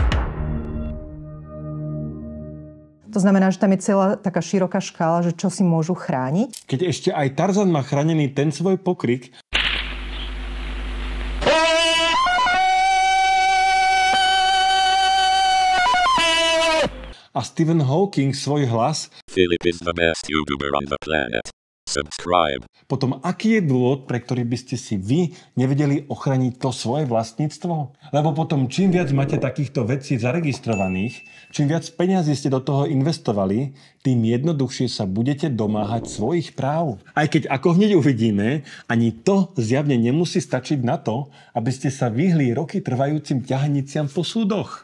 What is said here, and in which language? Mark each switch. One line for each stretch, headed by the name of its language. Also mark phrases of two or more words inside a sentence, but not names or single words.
Slovak: To znamená, že tam je celá taká široká škála, že čo si môžu chrániť. Keď ešte aj Tarzan má chránený ten svoj pokrik a Stephen Hawking svoj hlas,
English: Philip is the best YouTuber on the planet. Subscribe.
Slovak: Potom aký je dôvod, pre ktorý by ste si vy nevedeli ochraniť to svoje vlastníctvo? Lebo potom čím viac máte takýchto vecí zaregistrovaných, čím viac peňazí ste do toho investovali, tým jednoduchšie sa budete domáhať svojich práv. Aj keď ako hneď uvidíme, ani to zjavne nemusí stačiť na to, aby ste sa vyhli roky trvajúcim ťahaniciam po súdoch.